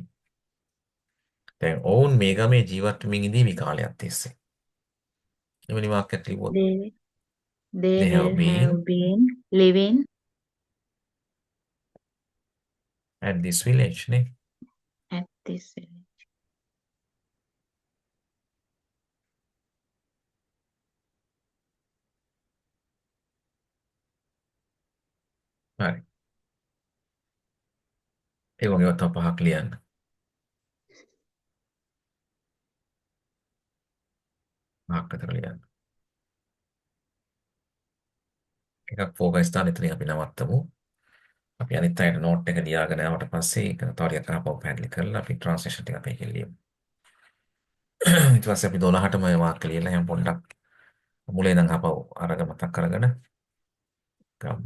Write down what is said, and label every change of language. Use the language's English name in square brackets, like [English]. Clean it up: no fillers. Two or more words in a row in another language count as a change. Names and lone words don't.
[Sinhala] දැන් ඔවුන් මේ ගමේ ජීවත් වෙමින් ඉඳීවි කාලයක් තිස්සේ. එවැනි වාක්‍යයක් ලිව්වොත් [English] They they have will been have been living at this village නේ. at this village. [Sinhala] හරි. ඒ වගේ තව පහක් ලියන්න. පහක් විතර ලියන්න. එකක් ෆෝකස් දාන්න එතනින් අපි නවත්තමු. අපි අනිත් අයට නෝට් එක ලියාගෙන ආවට පස්සේ ඒක තව ටිකක් ආපහු පැහැදිලි කරලා අපි ට්‍රාන්ස්ලේෂන් ටික අපි එකේ ලියමු. ඊට පස්සේ අපි 12ටම මේ වාක්‍ය ලියලා එහෙනම් පොඩ්ඩක් මුලින් ඉඳන් ආපහු අරගෙන මතක් කරගෙන ගමු.